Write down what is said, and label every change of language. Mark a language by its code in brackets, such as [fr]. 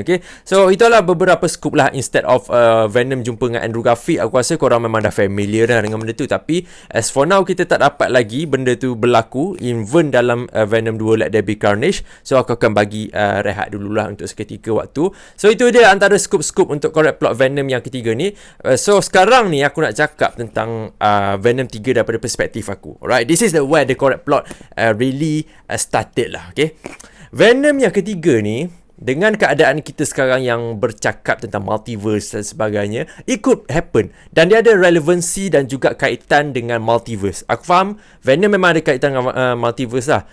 [ms] Okay, so itulah beberapa scoop lah. [en] Instead of [ms] Venom jumpa dengan Andrew Garfield, aku rasa korang memang dah familiar dah dengan benda tu. Tapi [en] as for now, [ms] kita tak dapat lagi benda tu berlaku even dalam Venom 2 Let There Be Carnage. So aku akan bagi rehat dululah untuk seketika waktu. So itu dia antara scoop-scoop untuk korek plot Venom yang ketiga ni. So sekarang ni aku nak cakap tentang Venom 3 daripada perspektif aku. [en] Alright, this is where the correct plot really started lah. [ms] Okay, Venom yang ketiga ni, dengan keadaan kita sekarang yang bercakap tentang multiverse dan sebagainya, [en] it could happen. [ms] Dan dia ada relevansi dan juga kaitan dengan multiverse. Aku faham Venom memang ada kaitan dengan multiverse lah.